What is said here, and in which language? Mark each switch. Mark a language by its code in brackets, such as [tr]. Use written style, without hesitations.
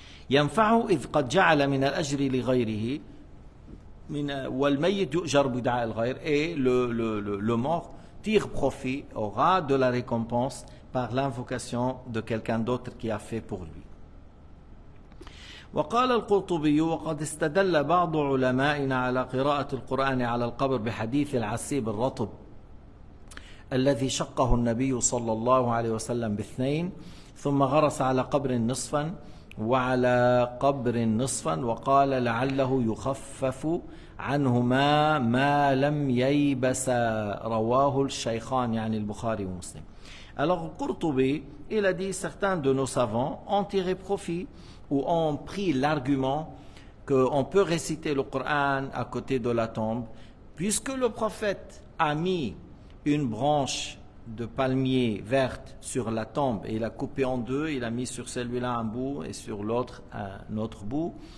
[ar] ينفعه إذ قد جعل من الأجر لغيره والميت يؤجر بدعاء الغير, [fr] et le mort tire profit, aura de la récompense par l'invocation de quelqu'un d'autre qui a fait pour lui. [ar] وقال القرطبي وقد استدل بعض علمائنا على قراءة القرآن على القبر بحديث العسيب الرطب الذي شقه النبي صلى الله عليه وسلم باثنين ثم غرس على قبر نصفا وعلى قبر نصفا وقال لعله يخفف عنهما ما لم ييبس رواه الشيخان يعني البخاري ومسلم. [fr] Alors Qurtubi, il a dit, certains de nos savants ont tiré profit ou ont pris l'argument qu'on peut réciter le Coran à côté de la tombe, puisque le prophète a mis une branche de palmier verte sur la tombe et il a coupé en deux, il a mis sur celui-là un bout et sur l'autre un autre bout,